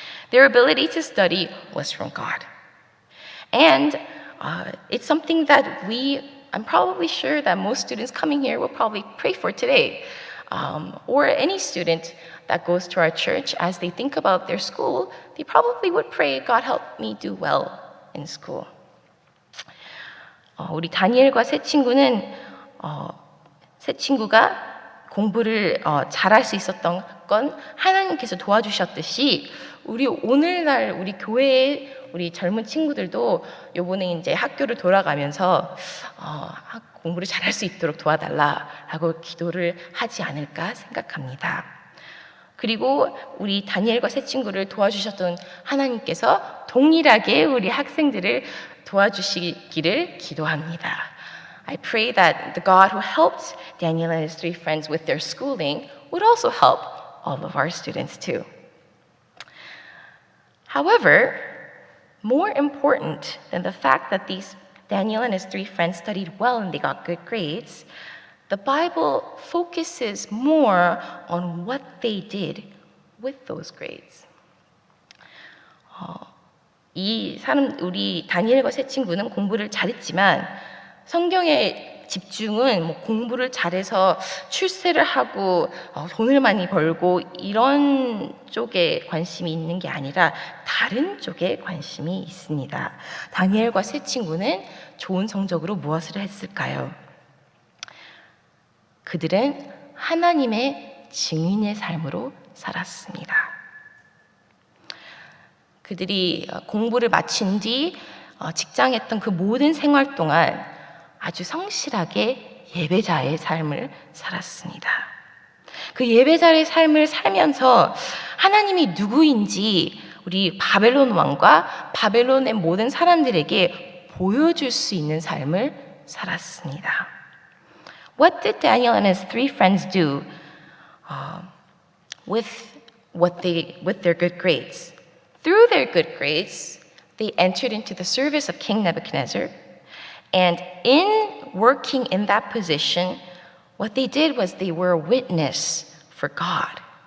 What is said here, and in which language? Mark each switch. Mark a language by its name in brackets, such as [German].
[English] Their ability to study was from God. And it's something that I'm probably sure that most students coming here will probably pray for today. Or any student that goes to our church, as they think about their school, they probably would pray, God help me do well in school. [Korean] 우리 다니엘과 세 친구는 세 친구가 공부를 잘할 수 있었던 건 하나님께서 도와주셨듯이 우리 오늘날 우리 교회의 우리 젊은 친구들도 요번에 이제 학교를 돌아가면서 공부를 잘할 수 있도록 도와달라라고 기도를 하지 않을까 생각합니다. 그리고 우리 다니엘과 세 친구를 도와주셨던 하나님께서 동일하게 우리 학생들을 도와주시기를 기도합니다. [English] I pray that the God who helped Daniel and his three friends with their schooling would also help all of our students too. However, more important than the fact that Daniel and his three friends studied well and they got good grades, the Bible focuses more on what they did with those grades. [Korean] 우리 다니엘과 세 친구는 공부를 잘했지만 성경의 집중은 공부를 잘해서 출세를 하고 돈을 많이 벌고 이런 쪽에 관심이 있는 게 아니라 다른 쪽에 관심이 있습니다. 다니엘과 세 친구는 좋은 성적으로 무엇을 했을까요? 그들은 하나님의 증인의 삶으로 살았습니다. 그들이 공부를 마친 뒤 직장에 했던 그 모든 생활 동안 아주 성실하게 예배자의 삶을 살았습니다. 그 예배자의 삶을 살면서 하나님이 누구인지 우리 바벨론 왕과 바벨론의 모든 사람들에게 보여줄 수 있는 삶을 살았습니다. [English] What did Daniel and his three friends do with their good grades? Through their good grades, they entered into the service of King Nebuchadnezzar. And in working in that position, what they did was they were a witness for God.